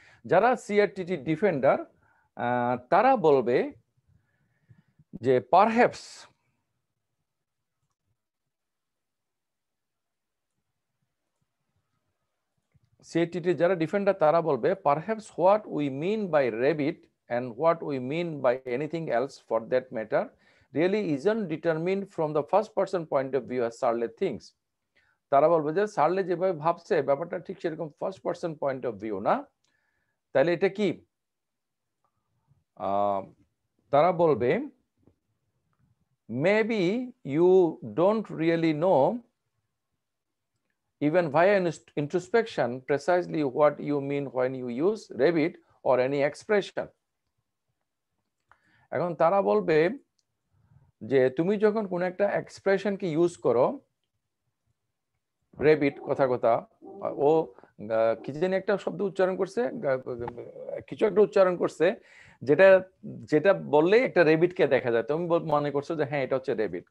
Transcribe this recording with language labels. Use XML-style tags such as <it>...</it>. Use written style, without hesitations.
<bn>যারা সিআরটিটি ডিফেন্ডার, তারা বলবে যে পারহ্যাপস সিআরটিটি যারা ডিফেন্ডার তারা বলবে perhaps</bn> <en>What we mean by rabbit and what we mean by anything else for that matter really isn't determined from the first person point of view as Searle thinks.</en> <bn>তারা বলবে যে সার্লে যেভাবে ভাবছে ব্যাপারটা ঠিক সেরকম first person point of view না। তাহলে এটা কি? তারা বলবে</bn> <en>maybe you don't really know even via introspection precisely what you mean when you use rabbit or any expression.</en> <bn>এখন তারা বলবে যে তুমি যখন কোন একটা এক্সপ্রেশনকে ইউজ করো, রেবিট কথা ও কি জানি একটা শব্দ উচ্চারণ করছে, কিছু একটা উচ্চারণ করছে যেটা যেটা বললেই একটা রেবিটকে দেখা যায়, তুমি মনে করছো যে হ্যাঁ এটা হচ্ছে রেবিট।</bn>